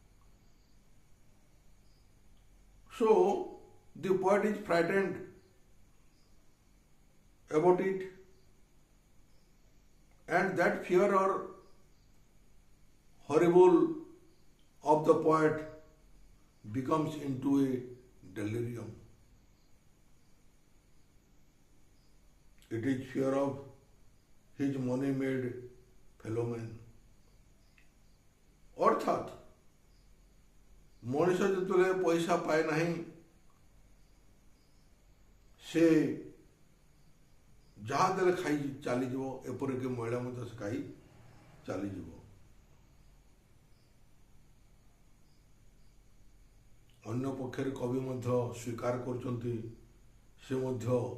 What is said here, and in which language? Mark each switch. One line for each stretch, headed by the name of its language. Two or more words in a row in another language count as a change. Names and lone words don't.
English: So the poet is frightened about it, and that fear or horrible of the poet becomes into a delirium. It is fear of his money-made fellow man.
Odia: অর্থাৎ ମଣିଷ ଯେତେବେଳେ ପଇସା ପାଏ ନାହିଁ, ସେ ଯାହା ଦେଲେ ଖାଇ ଚାଲିଯିବ, ଏପରିକି ମହିଳା ମଧ୍ୟ ସେ ଖାଇ ଚାଲିଯିବ। ଅନ୍ୟ ପକ୍ଷରେ କବି ମଧ୍ୟ ସ୍ୱୀକାର କରୁଛନ୍ତି ସେ ମଧ୍ୟ